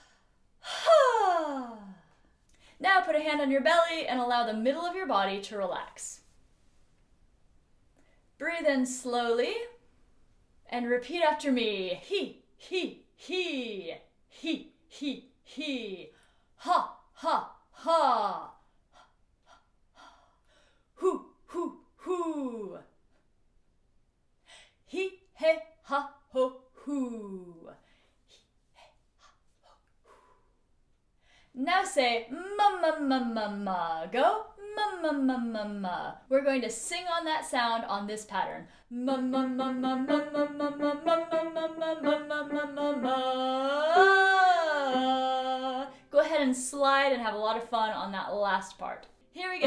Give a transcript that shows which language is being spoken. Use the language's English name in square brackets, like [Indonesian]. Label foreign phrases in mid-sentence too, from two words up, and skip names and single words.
[English] Now put a hand on your belly and allow the middle of your body to relax. Breathe in slowly and repeat after me. He, he, he, he, he, he. Ha, ha, ha. Hoo, hoo, hoo. He, he, ha, ho, hoo. Now say ma ma ma ma ma. Go ma ma ma ma ma. We're going to sing on that sound on this pattern. Ma ma ma ma ma ma ma ma ma ma ma ma ma ma ma ma. Go ahead and slide and have a lot of fun on that last part. Here we go.